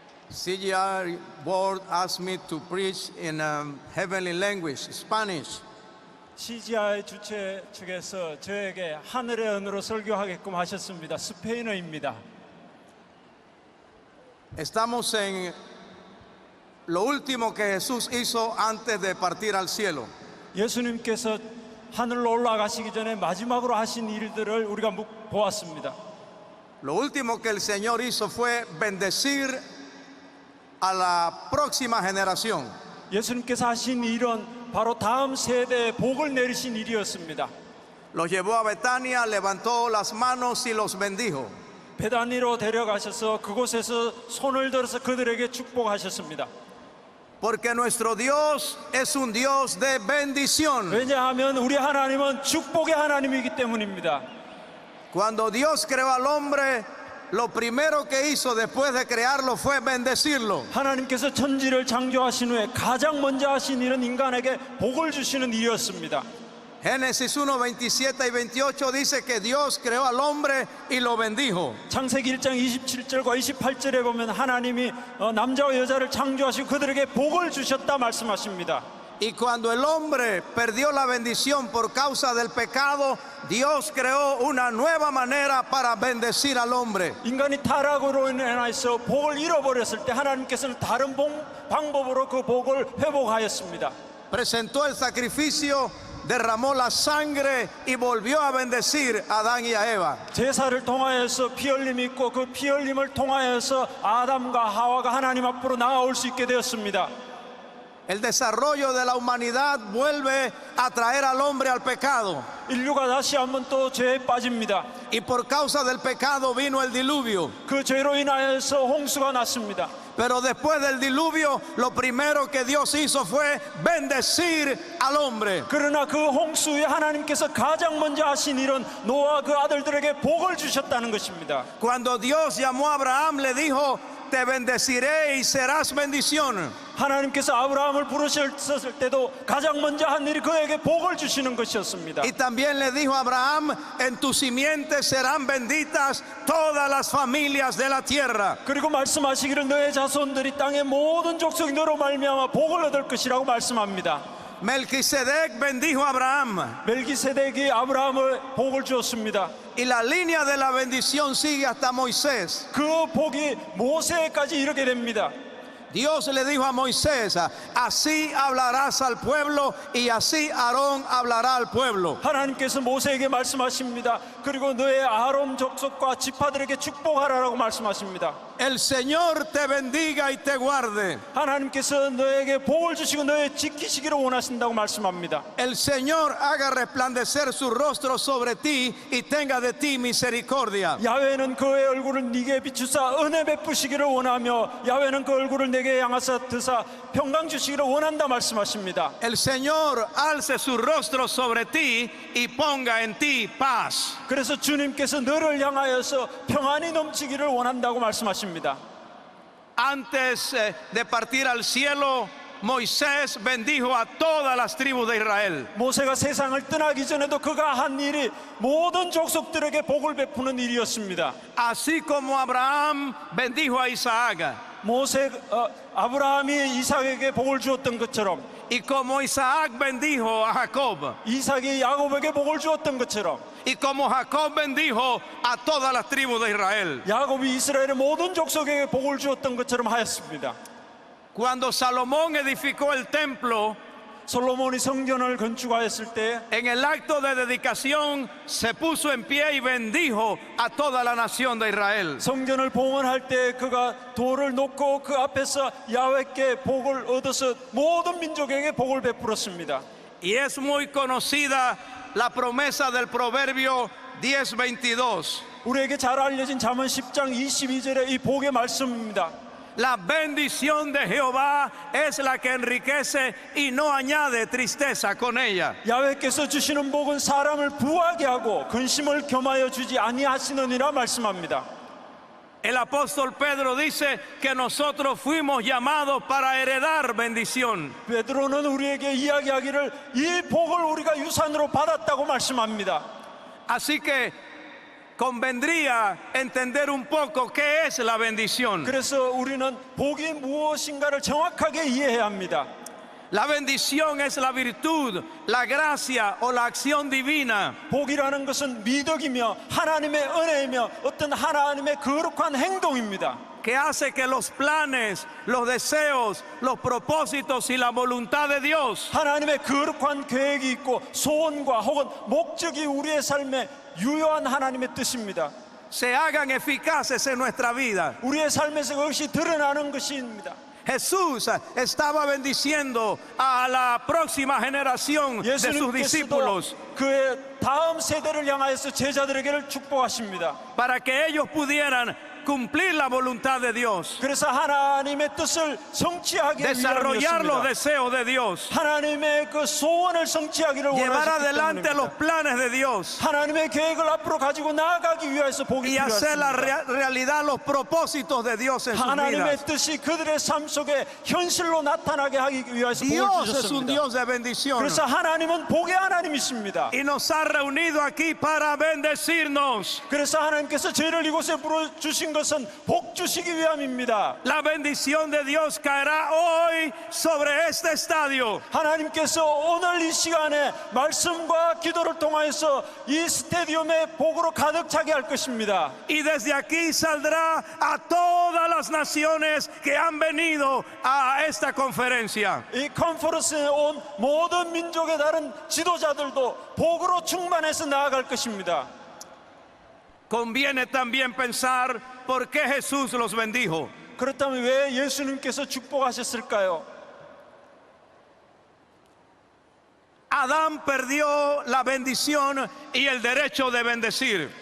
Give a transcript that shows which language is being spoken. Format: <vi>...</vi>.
<en>CGR board asked me to preach in heavenly language, Spanish.</en> <ko>CGI 주최 측에서 저에게 하늘의 언어로 설교하게끔 하셨습니다. 스페인어입니다.</ko> <es>Estamos en lo último que Jesús hizo antes de partir al cielo.</es> <ko>예수님께서 하늘로 올라가시기 전에 마지막으로 하신 일들을 우리가 보았습니다.</ko> <es>Lo último que el Señor hizo fue bendecir a la próxima generación.</es> <ko>예수님께서 하신 일은 바로 다음 세대에 복을 내리신 일이었습니다.</ko> <es>Los llevó a Betania, levantó las manos y los bendijo.</es> <ko>베다니로 데려가셔서 그곳에서 손을 들어서 그들에게 축복하셨습니다.</ko> <es>Porque nuestro Dios es un Dios de bendición.</es> <ko>왜냐하면 우리 하나님은 축복의 하나님이기 때문입니다.</ko> <es>Cuando Dios creó al hombre, lo primero que hizo después de crearlo fue bendecirlo.</es> <ko>하나님께서 천지를 창조하신 후에 가장 먼저 하신 일은 인간에게 복을 주시는 일이었습니다.</ko> <es>Génesis 1, 27 y 28 dice que Dios creó al hombre y lo bendijo.</es> <ko>창세기 1장 27절과 28절에 보면 하나님이 남자와 여자를 창조하시고 그들에게 복을 주셨다 말씀하십니다.</ko> <es>Y cuando el hombre perdió la bendición por causa del pecado, Dios creó una nueva manera para bendecir al hombre.</es> <ko>인간이 타락으로 인해서 복을 잃어버렸을 때 하나님께서는 다른 방법으로 그 복을 회복하였습니다.</ko> <es>Presentó el sacrificio, derramó la sangre y volvió a bendecir a Adán y a Eva.</es> <ko>제사를 통하여서 피 흘림이 있고 그 피 흘림을 통하여서 아담과 하와가 하나님 앞으로 나아올 수 있게 되었습니다.</ko> <es>El desarrollo de la humanidad vuelve a traer al hombre al pecado.</es> <ko>인류가 다시 한번 또 죄에 빠집니다.</ko> <es>Y por causa del pecado vino el diluvio.</es> <ko>그 죄로 인하여서 홍수가 났습니다.</ko> <es>Pero después del diluvio, lo primero que Dios hizo fue bendecir al hombre.</es> <ko>그러나 그 홍수 후에 하나님께서 가장 먼저 하신 일은 노아와 그 아들들에게 복을 주셨다는 것입니다.</ko> <es>Cuando Dios llamó a Abraham, le dijo: te bendeciré y serás bendición.</es> <ko>하나님께서 아브라함을 부르셨을 때도 가장 먼저 한 일이 그에게 복을 주시는 것이었습니다.</ko> <es>Y también le dijo a Abraham: en tu simiente serán benditas todas las familias de la tierra.</es> <ko>그리고 말씀하시기를 너의 자손들이 땅의 모든 족속이 너로 말미암아 복을 얻을 것이라고 말씀합니다.</ko> <es>Melquisedec bendijo a Abraham.</es> <ko>멜기세덱이 아브라함을 복을 주었습니다.</ko> <es>Y la línea de la bendición sigue hasta Moisés.</es> <ko>그 복이 모세까지 이르게 됩니다.</ko> <es>Dios le dijo a Moisés: así hablarás al pueblo y así Aarón hablará al pueblo.</es> <ko>하나님께서 모세에게 말씀하십니다. 그리고 너의 아론 족속과 지파들에게 축복하라라고 말씀하십니다.</ko> <es>El Señor te bendiga y te guarde.</es> <ko>하나님께서 너에게 복을 주시고 너의 지키시기를 원하신다고 말씀합니다.</ko> <es>El Señor haga resplandecer su rostro sobre ti y tenga de ti misericordia.</es> <ko>야훼는 그의 얼굴을 네게 비추사 은혜 베푸시기를 원하며 야훼는 그 얼굴을 내게 향하사 드사 평강 주시기를 원한다 말씀하십니다.</ko> <es>El Señor alce su rostro sobre ti y ponga en ti paz.</es> <ko>그래서 주님께서 너를 향하여서 평안이 넘치기를 원한다고 말씀하십니다.</ko> <es>Antes de partir al cielo, Moisés bendijo a todas las tribus de Israel.</es> <ko>모세가 세상을 떠나기 전에도 그가 한 일이 모든 족속들에게 복을 베푸는 일이었습니다.</ko> <es>Así como Abraham bendijo a Isaac.</es> <ko>아브라함이 이삭에게 복을 주었던 것처럼</ko> <es>Y como Isaac bendijo a Jacob.</es> <ko>이삭이 야곱에게 복을 주었던 것처럼</ko> <es>Y como Jacob bendijo a todas las tribus de Israel.</es> <ko>야곱이 이스라엘의 모든 족속에게 복을 주었던 것처럼 하였습니다.</ko> <es>Cuando Salomón edificó el templo,</es> <ko>솔로몬이 성전을 건축하였을 때</ko> <es>en el acto de dedicación se puso en pie y bendijo a toda la nación de Israel.</es> <ko>성전을 봉헌할 때 그가 돌을 놓고 그 앞에서 야훼께 복을 얻어서 모든 민족에게 복을 베풀었습니다.</ko> <es>Y es muy conocida la promesa del proverbio 10:22.</es> <ko>우리에게 잘 알려진 잠언 10장 22절의 이 복의 말씀입니다.</ko> <es>La bendición de Jehová es la que enriquece y no añade tristeza con ella.</es> <ko>야훼께서 주시는 복은 사람을 부하게 하고 근심을 겸하여 주지 아니하시느니라 말씀합니다.</ko> <es>El apóstol Pedro dice que nosotros fuimos llamados para heredar bendición.</es> <ko>베드로는 우리에게 이야기하기를 이 복을 우리가 유산으로 받았다고 말씀합니다.</ko> <es>Así que convendría entender un poco qué es la bendición.</es> <ko>그래서 우리는 복이 무엇인가를 정확하게 이해해야 합니다.</ko> <es>La bendición es la virtud, la gracia o la acción divina</es> <ko>복이라는 것은 미덕이며 하나님의 은혜이며 어떤 하나님의 거룩한 행동입니다.</ko> <es>que hace que los planes, los deseos, los propósitos y la voluntad de Dios</es> <ko>하나님의 거룩한 계획이 있고 소원과 혹은 목적이 우리의 삶에 유효한 하나님의 뜻입니다.</ko> <es>se hagan eficaces en nuestra vida.</es> <ko>우리의 삶에서 그것이 드러나는 것입니다.</ko> <es>Jesús estaba bendiciendo a la próxima generación de sus</es> <ko>예수님께서도</ko> <es>discípulos</es> <ko>그의 다음 세대를 향하여서 제자들에게를 축복하십니다.</ko> <es>para que ellos pudieran cumplir la voluntad de Dios,</es> <ko>그래서 하나님의 뜻을 성취하기</ko> <es>desarrollar los</es> <ko>위함이었습니다.</ko> <es>deseos de Dios,</es> <ko>하나님의 그 소원을 성취하기를</ko> <es>llevar</es> <ko>원하셨기</ko> <es>adelante los</es> <ko>때문입니다.</ko> <es>planes de Dios</es> <ko>하나님의 계획을 앞으로 가지고 나아가기 위해서 복이</ko> <es>y hacer la</es> <ko>필요했습니다.</ko> <es>realidad los propósitos de Dios en sus</es> <ko>하나님의</ko> <es>vidas.</es> <ko>뜻이 그들의 삶 속에 현실로 나타나게 하기 위해서 복을</ko> <es>Dios es un Dios de bendición</es> <ko>그래서 하나님은 복의 하나님이십니다.</ko> <es>y nos ha reunido aquí para bendecirnos.</es> <ko>그래서 하나님께서 저희를 이곳에 부르주신 것은 복 주시기 위함입니다.</ko> <es>La bendición de Dios caerá hoy sobre este estadio.</es> <ko>하나님께서 오늘 이 시간에 말씀과 기도를 통하여서 이 스테디움에 복으로 가득 차게 할 것입니다.</ko> <es>Y desde aquí saldrá a todas las naciones que han venido a esta conferencia.</es> <ko>이 컨퍼런스에 온 모든 민족의 다른 지도자들도 복으로 충만해서 나아갈 것입니다.</ko> <es>Conviene también pensar por qué Jesús los bendijo.</es> <ko>그렇다면 왜 예수님께서 축복하셨을까요?</ko> <es>Adán perdió la bendición y el derecho de bendecir.</es>